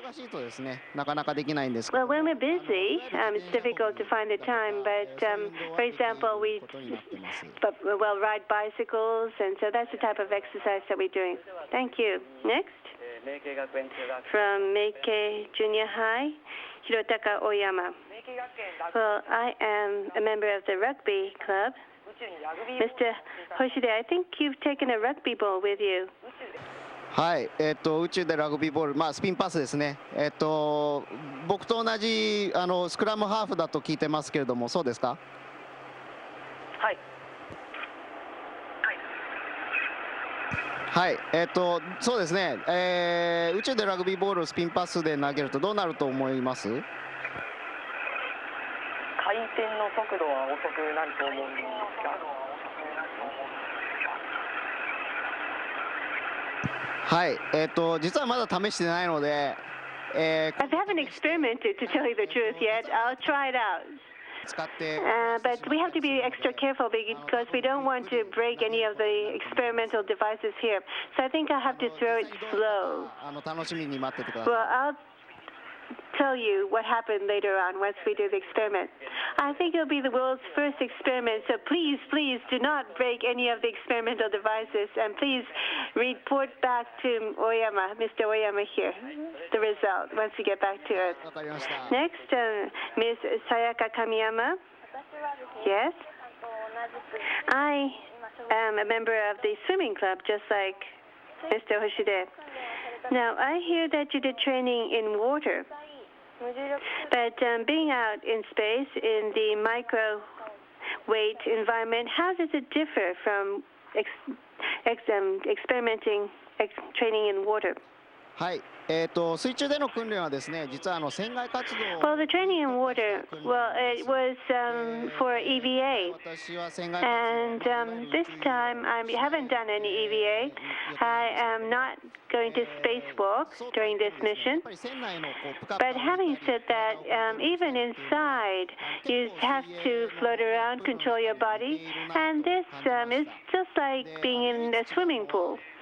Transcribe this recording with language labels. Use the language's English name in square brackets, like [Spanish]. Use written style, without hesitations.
[English] Well, when we're busy, it's difficult to find the time, but for example, we ride bicycles, and so that's the type of exercise that we're doing. Thank you. Next, from Meike Junior High, Hirotaka Oyama. Well, I am a member of the rugby club. Mr. Hoshide, I think you've taken a rugby ball with you. [Japanese] はい、宇宙でラグビーボール、スピンパスですね。僕と同じスクラムハーフだと聞いてますけれども、そうですか？はい。はい、そうですね。宇宙でラグビーボールをスピンパスで投げるとどうなると思います？回転の速度は遅くなると思うんですが。はい、実はまだ試してないので、 [English] I haven't experimented to tell you the truth yet. I'll try it out. But we have to be extra careful because we don't want to break any of the experimental devices here. So I think I'll have to throw it slow. Well, I'll tell you what happened later on once we do the experiment. I think it'll be the world's first experiment, so please, please do not break any of the experimental devices, and please report back to Oyama, Mr. Oyama here, the result once you get back to Earth. Next, Ms. Sayaka Kamiyama. Yes? I am a member of the swimming club, just like Mr. Hoshide. Now, I hear that you did training in water. But being out in space in the microweight environment, how does it differ from experimenting, training in water? [Japanese] はい、水中での訓練はですね、実は船外活動。 [English] Well, the training in water, well, it was for EVA, and this time I haven't done any EVA. I am not going to spacewalk during this mission. But having said that, even inside, you have to float around, control your body, and this is just like being in a swimming pool.